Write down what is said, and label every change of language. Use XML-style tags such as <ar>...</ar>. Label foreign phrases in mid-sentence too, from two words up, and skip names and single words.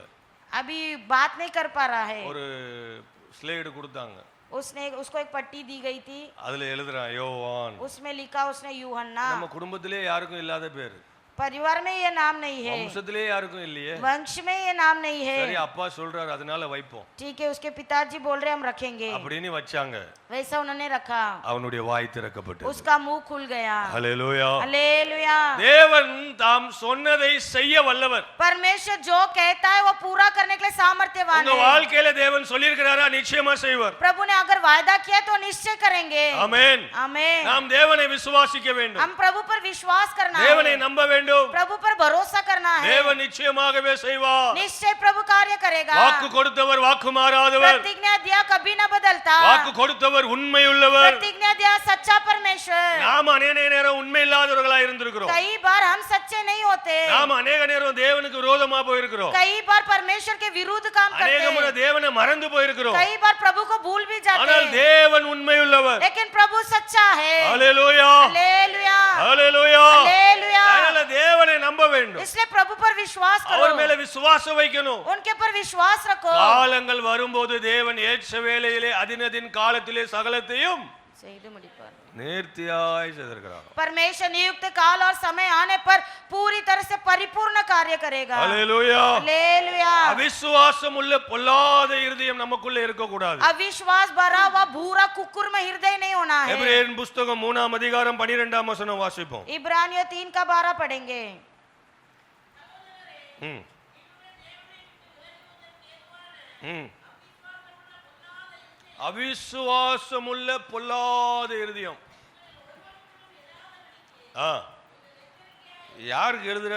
<hi>अभी बात नहीं कर पा रहा है।</hi> <ta>ஒரு ஸ்லேடு கொடுத்தாங்க.</ta> <hi>उसको एक पट्टी दी गई थी,</hi> <ta>அதுல எழுதுறான் யோவான்.</ta> <hi>उसमें लिखा उसने यूहन्ना।</hi> <ta>நம்ம குடும்பத்திலே யாருக்கும் இல்லாத பேர்,</ta> <hi>परिवार में ये नाम नहीं है,</hi> <ta>வம்சத்திலே யாருக்கும் இல்லையே.</ta> <hi>वंश में ये नाम नहीं है।</hi> <ta>சரி அப்பா சொல்றாரு அதனால வைப்போம்</ta> <hi>ठीक है, उसके पिताजी बोल रहे हम रखेंगे,</hi> <ta>அப்படின்னு வச்சாங்க.</ta> <hi>वैसा उन्होंने रखा।</hi> <ta>அவனுடைய வாய் திறக்கப்பட்டது.</ta> <hi>उसका मुंह खुल गया।</hi> <ta>ஹalleluya.</ta> <hi>हालेलुया।</hi> <ta>தேவன் தாம் சொன்னதை செய்ய வல்லவர்.</ta> <hi>परमेश्वर जो कहता है वो पूरा करने के लिए सामर्थ्यवान</hi> <ta>உங்க</ta> <hi>है।</hi> <ta>வாழ்க்கையில தேவன் சொல்லியிருக்கிறாரா? நிச்சயமா செய்வார்.</ta> <hi>प्रभु ने अगर वायदा किया तो निश्चय करेंगे।</hi> <ta>ஆமென்.</ta> <hi>आमीन।</hi> <ta>நாம் தேவனை விசுவாசிக்க வேண்டும்.</ta> <hi>हम प्रभु पर विश्वास करना</hi> <ta>தேவனை</ta> <hi>है,</hi> <ta>நம்ப வேண்டும்.</ta> <hi>प्रभु पर भरोसा करना है।</hi> <ta>தேவன் நிச்சயமாகவே செய்வார்.</ta> <hi>निश्चय प्रभु कार्य करेगा।</hi> <ta>வாக்கு கொடுத்தவர் வாக்கு மாறாதவர்.</ta> <hi>प्रतिज्ञा दिया कभी न बदलता।</hi> <ta>வாக்கு கொடுத்தவர் உண்மையுள்ளவர்.</ta> <hi>प्रतिज्ञा दिया सच्चा परमेश्वर।</hi> <ta>நாம் அநேக நேரம் உண்மை இல்லாதவர்களா இருந்திருக்கிறோம்.</ta> <hi>कई बार हम सच्चे नहीं होते,</hi> <ta>நாம் அநேக நேரம் தேவனுக்கு விரோதமா போயிருக்கிறோம்.</ta> <hi>कई बार परमेश्वर के विरुद्ध काम करते</hi> <ta>அநேக முறை</ta> <hi>हैं,</hi> <ta>தேவனை மறந்து போயிருக்கிறோம்.</ta> <hi>कई बार प्रभु को भूल भी जाते</hi> <ta>ஆனால்</ta> <hi>हैं,</hi> <ta>தேவன் உண்மையுள்ளவர்.</ta> <hi>लेकिन प्रभु सच्चा है।</hi> <ta>ஹalleluya.</ta> <hi>हालेलुया।</hi> <ta>ஹalleluya.</ta> <hi>हालेलुया।</hi> <ta>அதனால தேவனை நம்ப வேண்டும்.</ta> <hi>इसलिए प्रभु पर विश्वास</hi> <ta>அவர்</ta> <hi>करो,</hi> <ta>மேல விசுவாசம் வைக்கணும்.</ta> <hi>उनके पर विश्वास रखो।</hi> <ta>காலங்கள் வரும்போது தேவன் ஏற்ற வேளையிலே அதினதின் காலத்திலே சகலத்தையும் நேர்த்தியாய் செய்திருக்கிறார்.</ta> <hi>परमेश्वर नियुक्त काल और समय आने पर पूरी तरह से परिपूर्ण कार्य करेगा।</hi> <ta>ஹalleluya.</ta> <hi>हालेलुया।</hi> <ta>அவிசுவாசம் உள்ள பொல்லாத இருதயம் நமக்குள்ள இருக்க கூடாது.</ta> <hi>अविश्वास भरा हुआ भूरा कुकुर में हृदय नहीं होना है।</hi> <ta>எபிரேயர் புத்தகம் 3ஆம் அதிகாரம் 12ஆம் வசனம் வாசிப்போம்.</ta> <hi>इब्रानियों 3 का 12 पढ़ेंगे।</hi> <ta>அவிசுவாசமுள்ள பொல்லாத இருதயம். யாருக்கு எழுதுறாரு?</ta>